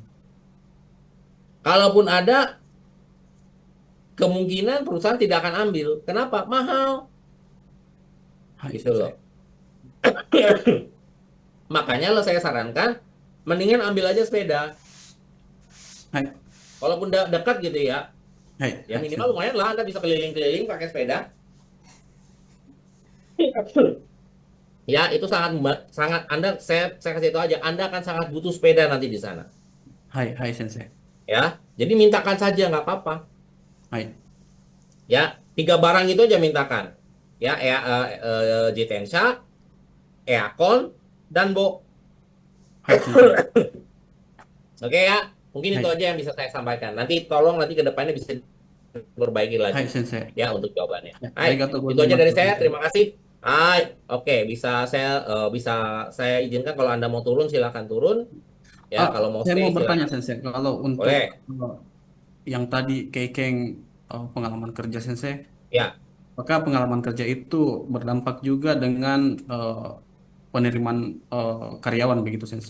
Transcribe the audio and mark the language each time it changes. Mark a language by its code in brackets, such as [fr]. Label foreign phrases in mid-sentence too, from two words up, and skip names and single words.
[id] Kalaupun ada, kemungkinan perusahaan tidak akan ambil. Kenapa? Mahal. [ja] はい、 [id] Gitu [ja] 先 [id] loh. [ja] 生。 [id] Makanya lo saya sarankan, mendingan ambil aja sepeda. [ja] はい。 [id] Walaupun dekat gitu ya. [ja] はい。 [id] Ya [ja] はい、先 [id] minimal [ja] 生。 [id] lumayan lah Anda bisa keliling-keliling pakai sepeda. Ya, itu sangat sangat Anda saya kasih itu aja, Anda akan sangat butuh sepeda nanti di sana. [ja] はい、はい、先生。 [id] Ya. Jadi mintakan saja nggak apa-apa. [ja] はい。 [id] Ya, 3 barang itu aja mintakan. Ya, Jitensha, Eakon, dan Bo. [ja] はい、先生。 [id] Oke ya, mungkin [ja] は [id] itu [ja] い。 [id] aja yang bisa saya sampaikan. Nanti tolong nanti ke depannya bisa perbaiki [ja] はい、 [id] lagi [ja] 先生。 [id] ya untuk jawabannya. [ja] はい、あ Hai, りがとうご [id] itu [ja] ざい [id] aja [ja] ます。 [id] dari [ja] 先 [id] saya. [ja] 生。 [id] Terima kasih. Hai, oke bisa saya izinkan kalau Anda mau turun silakan turun. Ya, Ah, kalau mau saya stay mau bertanya, silakan. Sensei. Kalau untuk Boleh. yang tadi Kekeng pengalaman kerja Sensei, Ya, apakah pengalaman kerja itu berdampak juga dengan penerimaan karyawan begitu Sensei?